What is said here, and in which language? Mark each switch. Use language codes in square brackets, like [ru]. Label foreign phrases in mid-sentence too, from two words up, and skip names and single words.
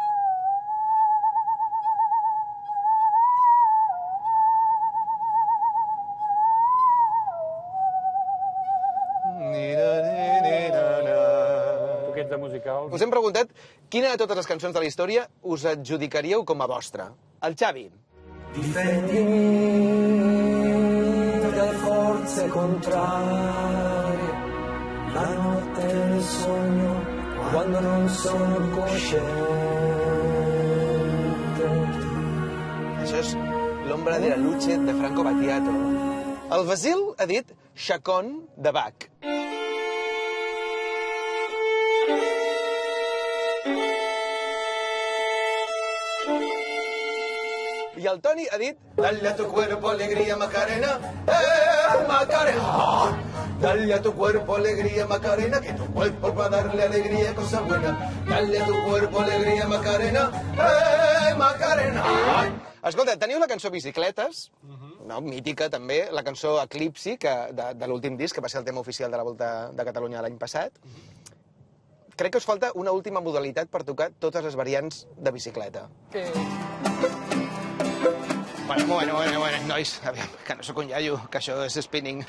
[ca] Tu que ets de musical... Us hem preguntat quina de totes les cançons de la història us adjudicaríeu com a vostra. El Xavi. [it] Difendimi dalle forze contrarie, la notte nel sogno, quando non sono cosciente. [ca] Això és L'ombra de la luce de Franco Battiato. El Basil ha dit Chacón de Bach. I el Toni ha dit [es] Dale a tu cuerpo alegría Macarena, Macarena. Dale a tu cuerpo alegría Macarena, que tu cuerpo va a darle alegría, cosa buena. Dale a tu cuerpo alegría Macarena, Macarena. [ca] Escolta, teniu la cançó Bicicletes, no, mítica també, la cançó Eclipsi, de l'últim disc, que va ser el tema oficial de la Volta de Catalunya l'any passat. Crec que us falta una última modalitat per tocar totes les variants de bicicleta. Bueno, nois, aviam, que no sóc un iaio, que això és spinning.